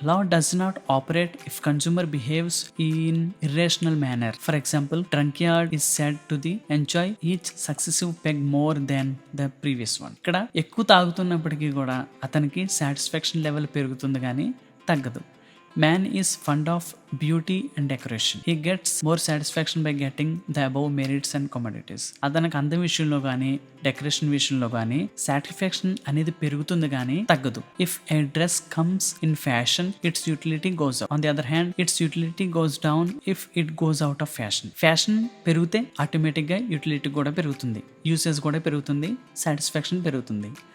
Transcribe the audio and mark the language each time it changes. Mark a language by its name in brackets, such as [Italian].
[English] Law does not operate if consumer behaves in irrational manner. For example drunkard is said to the enjoy each successive peg more than the previous one. [Telugu] ఇక్కడ ఎక్కువ తాగుతున్నప్పటికీ కూడా అతనికి satisfaction level పెరుగుతుంది కానీ తగ్గదు. [English] Man is fond of beauty and decoration. He gets more satisfaction by getting the above merits and commodities. [Telugu] అతనికి అందం విషయంలో కానీ డెకరేషన్ విషయంలో కానీ సాటిస్ఫాక్షన్ అనేది పెరుగుతుంది కానీ తగ్గదు. [English] If a dress comes in fashion its utility goes up. On the other hand its utility goes down if it goes out of fashion. [Telugu] Fashion పెరిగితే ఆటోమేటిక్గా యూటిలిటీ కూడా పెరుగుతుంది, యూసేజ్ కూడా పెరుగుతుంది, సాటిస్ఫాక్షన్ పెరుగుతుంది.